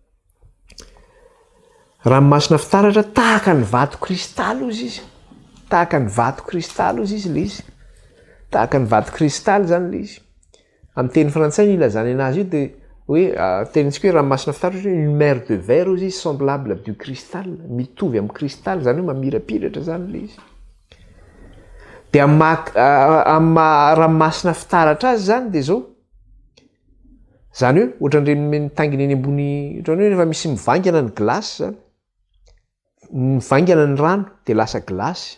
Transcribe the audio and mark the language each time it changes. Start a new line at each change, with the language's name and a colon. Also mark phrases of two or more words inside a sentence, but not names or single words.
Malagasy: Ranomasina fitaratra tahaka ny vato kristaly hozy izy. Tahaka ny vato kristaly hozy izy le izy. Tahaka ny vato kristaly zany le izy. Amin'ny teny frantsay ny ilazany anazy io dia hoe tenintsika hoe ranomasina fitaratra hoe
French: une mer de verre
Malagasy: hozy izy
French: semblable du cristal,
Malagasy: mitovy amin'ny kristaly zany hoe mamirapiratra zany le izy. Dia amin'ny ranomasina fitaratra azy zany dia zao. Zany hoe ohatran'ireny mitangina eny ambony, ohatran'ny hoe rehefa misy mivangana ny glasy zany. Mivangana ny rano dia lasa glasy.